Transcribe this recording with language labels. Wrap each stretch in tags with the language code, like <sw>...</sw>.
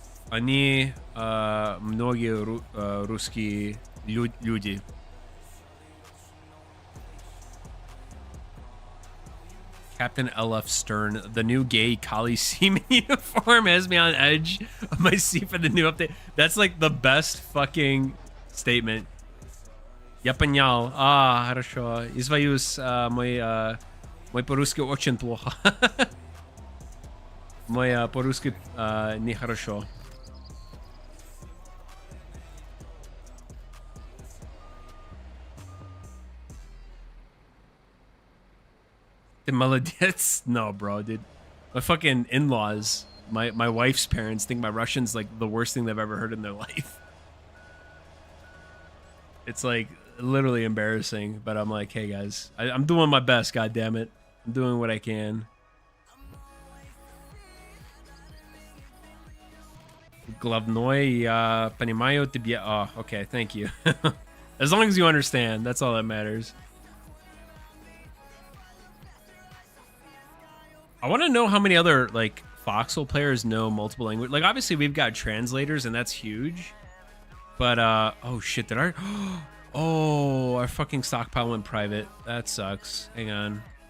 <ru>Они многие русские люди.</ru> <en>Captain LF Stern, the new gay Kali Seaman uniform has me on edge of my seat for the new update. That's like the best fucking statement.</en> <ru>Я понял. Хорошо. Извиняюсь, мой по-русски очень плохо. Мой по-русски нехорошо.</ru> <en>The</en> <ru>молодец?</ru> <en>No, bro, dude. My fucking in-laws, my wife's parents think my Russian's like the worst thing they've ever heard in their life. It's like literally embarrassing, but I'm like, hey guys, I'm doing my best, god damn it. I'm doing what I can.</en> <ru>Glavnoy понимаю тебя.</ru> <en>Oh, okay, thank you. As long as you understand, that's all that matters. I want to know how many other like Foxhole players know multiple languages. Like obviously we've got translators and that's huge. But oh shit, did our oh, our fucking stockpile went private. That sucks. Hang on.</en>